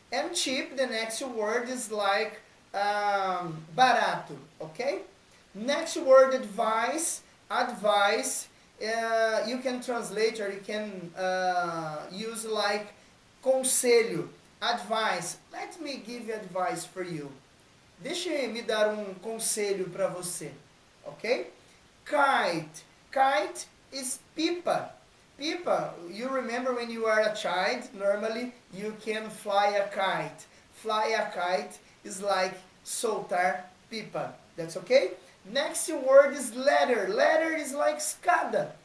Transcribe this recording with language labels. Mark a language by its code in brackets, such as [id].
[en] And cheap, the next word is like barato, okay? Next word, advice. Advice, you can translate or you can use like conselho, advice. Let me give advice for you. [pt] Deixe me dar conselho para você, ok? [en] Kite. Kite is pipa. Pipa, you remember when you are a child, normally you can fly a kite. Fly a kite is like [pt] soltar pipa. [en] That's okay? Next word is ladder. Ladder is like escada.